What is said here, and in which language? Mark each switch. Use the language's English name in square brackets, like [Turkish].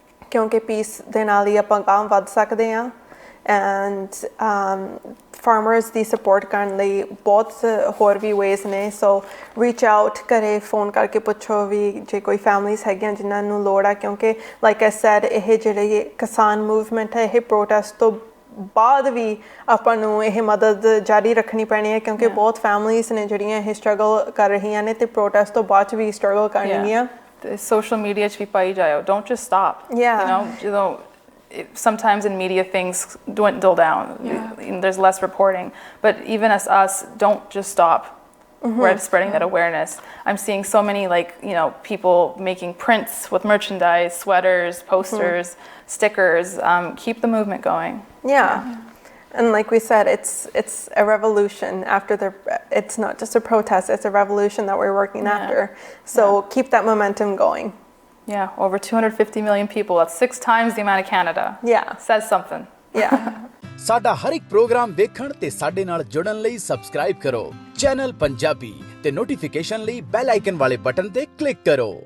[Punjabi] ਕਿਉਂਕਿ ਪੀਸ ਦੇ ਨਾਲ ਹੀ ਆਪਾਂ ਗਾਹਾਂ ਵੱਧ ਸਕਦੇ ਹਾਂ and farmers ਦੀ support ਕਰਨ ਲਈ ਬਹੁਤ ਹੋਰ ਵੀ ways ਨੇ [English] so reach out [Punjabi] ਘਰੇ ਫੋਨ ਕਰਕੇ ਪੁੱਛੋ ਵੀ ਜੇ ਕੋਈ families ਹੈਗੀਆਂ ਜਿਨ੍ਹਾਂ ਨੂੰ ਲੋੜ ਆ ਕਿਉਂਕਿ [English] like I said [Punjabi] ਇਹ ਜਿਹੜੇ ਕਿਸਾਨ ਮੂਵਮੈਂਟ ਹੈ ਇਹ protest ਤੋਂ ਬਾਅਦ ਵੀ ਆਪਾਂ ਨੂੰ ਇਹ ਮਦਦ ਜਾਰੀ ਰੱਖਣੀ ਪੈਣੀ ਹੈ ਕਿਉਂਕਿ ਬਹੁਤ families ਨੇ ਜਿਹੜੀਆਂ ਇਹ struggle ਕਰ ਰਹੀਆਂ ਨੇ ਤੇ protest ਤੋਂ ਬਾਅਦ ਵੀ struggle ਕਰਨਗੀਆਂ [English] social media [Punjabi] 'ਚ ਵੀ ਪਾਈ ਜਾਓ [English] don't just stop you know sometimes in media things dwindle down there's less reporting but even as us don't just stop we're spreading that awareness I'm seeing so many like you know people making prints with merchandise sweaters posters stickers keep the movement going and like we said it's a revolution it's not just a protest it's a revolution that we're working after so keep that momentum going over 250 million people that's 6 times the amount of Canada says something [Punjabi] ਸਾਡਾ ਹਰ ਇੱਕ programme ਦੇਖਣ ਤੇ ਸਾਡੇ ਨਾਲ ਜੁੜਨ ਲਈ subscribe ਕਰੋ channel Punjabi ਤੇ ਨੋਟੀਫਿਕੇਸ਼ਨ ਲਈ ਬੈਲ ਆਈਕਨ ਵਾਲੇ ਬਟਨ ਤੇ ਕਲਿੱਕ ਕਰੋ